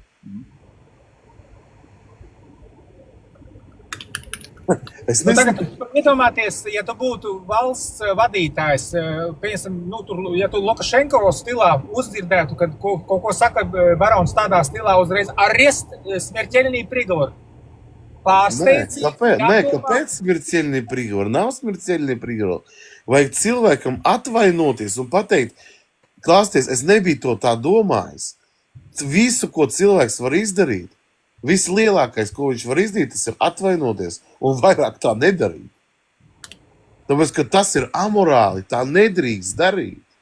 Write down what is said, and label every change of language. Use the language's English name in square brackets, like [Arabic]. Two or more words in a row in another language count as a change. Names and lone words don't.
[Latvian] Es nezinu. Iedomāties, ja tu būtu valsts vadītājs, piemēram, nu, tur, ja tu Lukašenko stilā uzdzirdētu, kad kaut ko saka barons tādā stilā uzreiz, [Russian] arrest смертельный приговор. [Latvian] Pārsteidzi. Kāpēc [Russian] смертельный приговор? [Latvian] Nav [Russian] смертельный приговор. [Latvian] Vajag cilvēkam atvainoties un pateikt, klausieties, es nebiju to tā domājis. Visu, ko cilvēks var izdarīt, vislielākais, ko viņš var izdarīt, tas ir atvainoties un vairāk tā nedarīt. Tāpēc, ka tas ir amorāli, tā nedrīkst darīt.